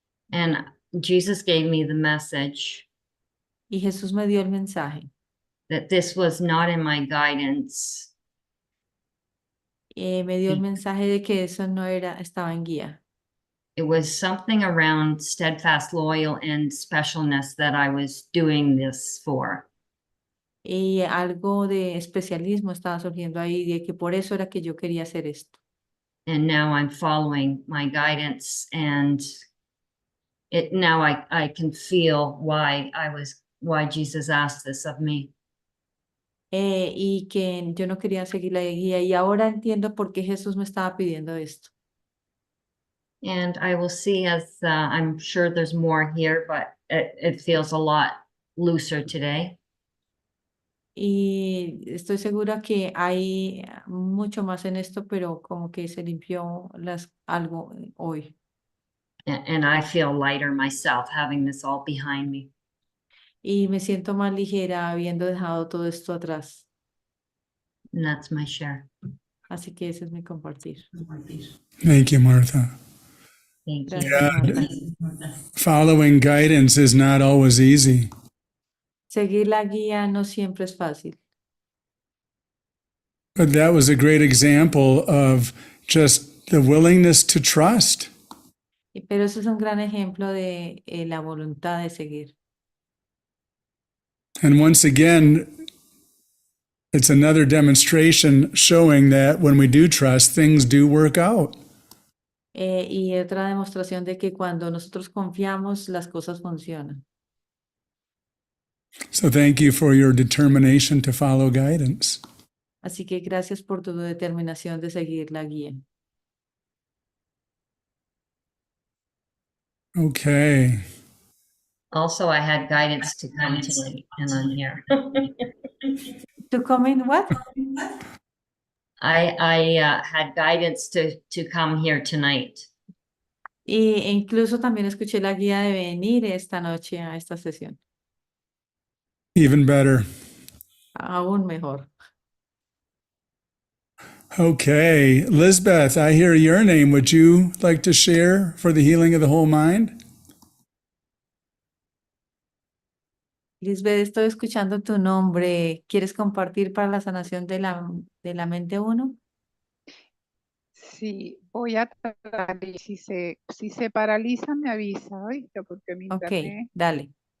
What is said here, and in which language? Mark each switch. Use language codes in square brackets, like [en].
[en] and Jesus gave me the message [es] Y Jesús me dio el mensaje. [en] that this was not in my guidance. [es] Me dio el mensaje de que eso no estaba en guía. [en] It was something around steadfast, loyal, and specialness that I was doing this for. [es] Y algo de especialismo estaba surgiendo ahí, de que por eso era que yo quería hacer esto. [en] And now I'm following my guidance, and now I can feel why Jesus asked this of me. [es] Y que yo no quería seguir la guía y ahora entiendo por qué Jesús me estaba pidiendo esto. [en] And I will see as I'm sure there's more here, but it feels a lot looser today. [es] Y estoy segura que hay mucho más en esto, pero como que se limpió algo hoy. [en] And I feel lighter myself having this all behind me. [es] Y me siento más ligera habiendo dejado todo esto atrás. [en] And that's my share. [es] Así que ese es mi compartir. [en] Thank you, Martha. Thank you. [es] Gracias, Marta. [en] Following guidance is not always easy. [es] Seguir la guía no siempre es fácil. [en] But that was a great example of just the willingness to trust. [es] Pero eso es un gran ejemplo de la voluntad de seguir. [en] And once again, it's another demonstration showing that when we do trust, things do work out. [es] Y otra demostración de que cuando nosotros confiamos, las cosas funcionan. [en] So thank you for your determination to follow guidance. [es] Así que gracias por tu determinación de seguir la guía. [en] Okay. Also, I had guidance to come tonight, and I'm here. To come in what? I had guidance to come here tonight. [es] E incluso también escuché la guía de venir esta noche a esta sesión. [en] Even better. [es] Aún mejor. [en] Okay. Lisbeth, I hear your name. Would you like to share for the healing of the whole mind? [es] Lisbeth, estoy escuchando tu nombre. ¿Quieres compartir para la sanación de la mente uno? Sí, voy a tratar y si se paraliza me avisa, ¿oíste? Porque mi Ok, internet dale.